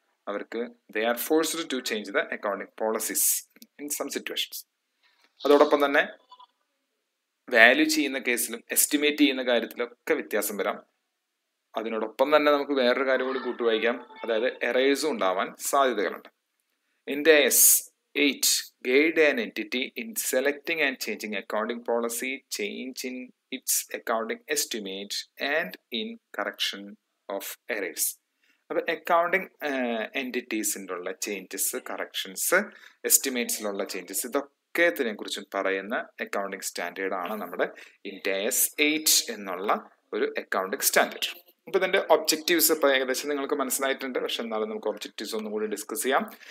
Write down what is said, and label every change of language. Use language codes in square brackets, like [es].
[ml] അവർക്ക് [en] They are forced to change the accounting policies in some situations. [ml] അതോടൊപ്പം തന്നെ value ചെയ്യുന്ന കേസിലും എസ്റ്റിമേറ്റ് ചെയ്യുന്ന കാര്യത്തിലൊക്കെ വ്യത്യാസം വരാം. അതിനോടൊപ്പം തന്നെ നമുക്ക് വേറൊരു കാര്യം കൂടി കൂട്ടുവായിക്കാം, അതായത് എറേഴ്സും ഉണ്ടാവാൻ സാധ്യതകളുണ്ട്. [en] Ind AS 8 guide an entity in selecting and changing accounting policy, change in its accounting estimate and in correction of errors. [ml] അപ്പോൾ അക്കൗണ്ടിങ് എൻറ്റിറ്റീസിലുള്ള ചേഞ്ചസ്, കറക്ഷൻസ്, എസ്റ്റിമേറ്റ്സിലുള്ള ചേഞ്ചസ്, ഇതൊക്കെ കുറിച്ചും പറയുന്ന അക്കൗണ്ടിങ് സ്റ്റാൻഡേർഡ് ആണ് നമ്മുടെ Ind AS 8 എന്നുള്ള ഒരു അക്കൗണ്ടിങ് സ്റ്റാൻഡേർഡ്. ഇപ്പൊ ഇതിന്റെ ഒബ്ജക്റ്റീവ്സ് ഇപ്പൊ ഏകദേശം നിങ്ങൾക്ക് മനസ്സിലായിട്ടുണ്ട്. പക്ഷെ എന്നാലും നമുക്ക് ഒബ്ജക്റ്റീവ്സ് ഒന്നും കൂടി ഡിസ്കസ് ചെയ്യാം.